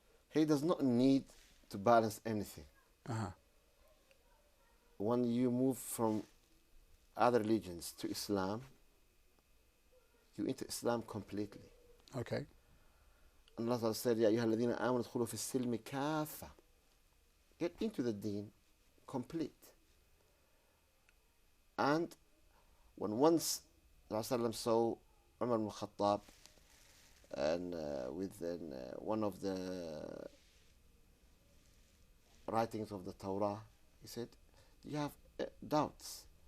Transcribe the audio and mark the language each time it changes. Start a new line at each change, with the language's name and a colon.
English: He does not need to balance anything. Uh-huh. When you move from other religions to Islam, you enter Islam completely. Okay. And Allah said,
Arabic: يا أيها الذين آمنوا ادخلوا في السلم كافة.
English: Get into the deen complete. And when once Rasulullah saw Umar ibn Khattab and within one of the writings of the Torah, he said, do you have doubts?